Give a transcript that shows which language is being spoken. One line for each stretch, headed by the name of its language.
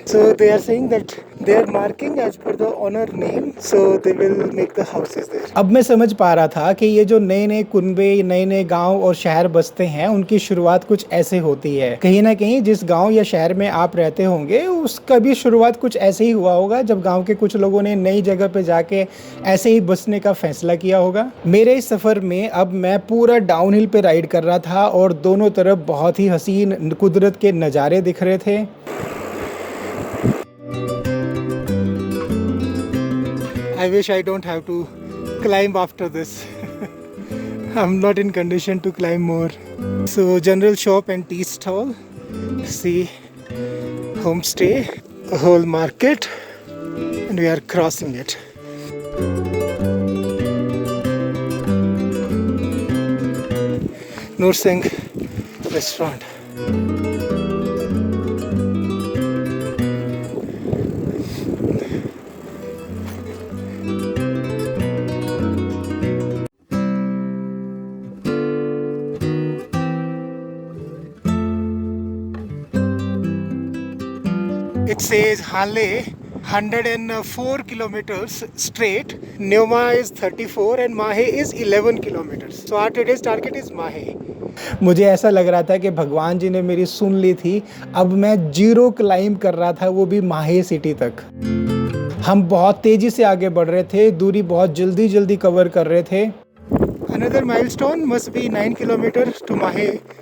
English: So they are saying that they are marking as per the owner name, so they will make the houses there.
Hindi: अब मैं समझ पा रहा था कि ये जो नए नए कुनबे, नए नए गांव और शहर बसते हैं, उनकी शुरुआत कुछ ऐसे होती है। कहीं ना कहीं जिस गांव या शहर में आप रहते होंगे उसका भी शुरुआत कुछ ऐसे ही हुआ होगा, जब गांव के कुछ लोगों ने नई जगह पे जाके ऐसे ही बसने का फैसला किया होगा। मेरे इस सफ़र में अब मैं पूरा डाउनहिल पे राइड कर रहा था और दोनों तरफ बहुत ही हसीन कुदरत के नज़ारे दिख रहे थे।
English: I wish I don't have to climb after this. I'm not in condition to climb more. So general shop and tea stall. See homestay, a whole market, and we are crossing it. Noor Singh restaurant. It says Hanle 104 kilometers straight, Neoma is 34 and Mahe is 11 kilometers. So our today's target is Mahe.
Hindi: मुझे ऐसा लग रहा था कि भगवान जी ने मेरी सुन ली थी। अब मैं 0 क्लाइंब कर रहा था, वो भी माहे सिटी तक। हम बहुत तेजी से आगे बढ़ रहे थे, दूरी बहुत जल्दी जल्दी कवर कर रहे थे।
English: Another milestone must be 9 kilometers to Mahe.